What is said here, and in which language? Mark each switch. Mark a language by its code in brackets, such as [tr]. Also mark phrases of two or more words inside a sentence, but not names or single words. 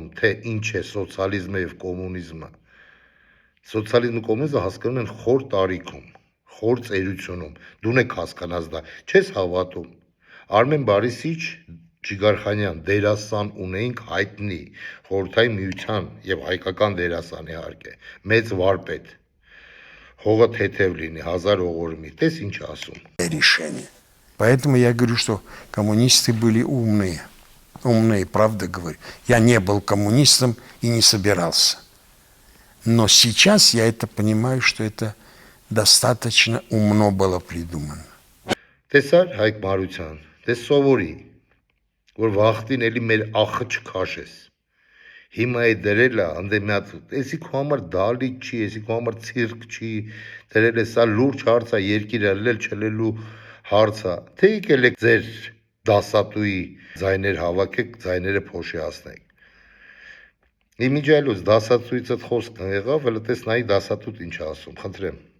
[hy] թե ինչ է սոցիալիզմը եւ կոմունիզմը։ Սոցիալիզմը կոմունիզմը հասկանում են խոր տարիքում, խոր ծերությունում, դու եք հասկանաս դա, չես հավատում։ Արմեն Բարիսիչ Ջիգարխանյան դերասան ունեինք հայտնի, խորհրդային միության եւ հայկական դերասան իհարկե, մեծ վարպետ, հողը թեթև լինի, 1000 ողորմի, տես ինչ ասում։ [ru] Решение. Поэтому я говорю, что коммунисты были умные, правда говорю. Я не был коммунистом и не собирался. Но сейчас я это понимаю, что это достаточно умно было придумано. [hy] Տեսար Հայկ Մարության, դες սովորի, որ վախտին էլի մեր ախը չքաշես։ Հիմա է դրել է, անդե մի հատ, էսի քո համար դալիք չի, էսի քո համար ցիրկ չի, դրել է սա լուրջ հարց է, երկիրը լել չլելու հարց է։ Թե եկել եք ձեր դասատուի ձայներ հավաքեք, ձայները փոշիացնեք։ Իմիջիայլոց դասատուիցդ խոսքն եղավ, հələ տես նայի դասատուտ ինչ ասում, խնդրեմ։